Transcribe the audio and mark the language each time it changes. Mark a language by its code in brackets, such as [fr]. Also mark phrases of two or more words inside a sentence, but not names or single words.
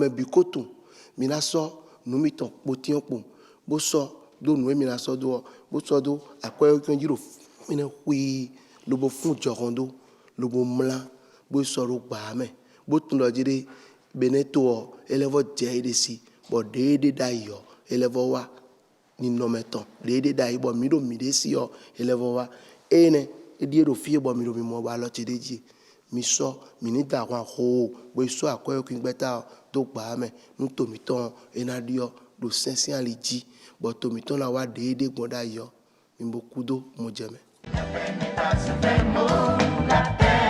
[fon] me bi koto mina sɔ numi tɔn kpotiɔ kpo bo sɔ do nu mina sɔ do bo sɔ do akɔwe kunyɔ dziro mina hui lobo fun jɔkɔn do lobo mla bo sɔ do gbaa me bo tun lɔ dzi de bene to elevɔ dze de si bɔn de da yɔ elevɔ wa ni nɔmetɔn de da yi bɔn mi do mi de si yɔ elevɔ wa ene edie do fie bɔn mi do mi mɔ ba lɔ tsi de dzi mi sɔ mi ni da hɔn ho bo sɔ akɔyɔ kun gbɛta do gbaa me nu tomitɔn ena diɔ do sɛnsɛn ali dzi bɔn tomitɔn la wa de gbɔn da yɔ mi bo kudo mo jɛ me.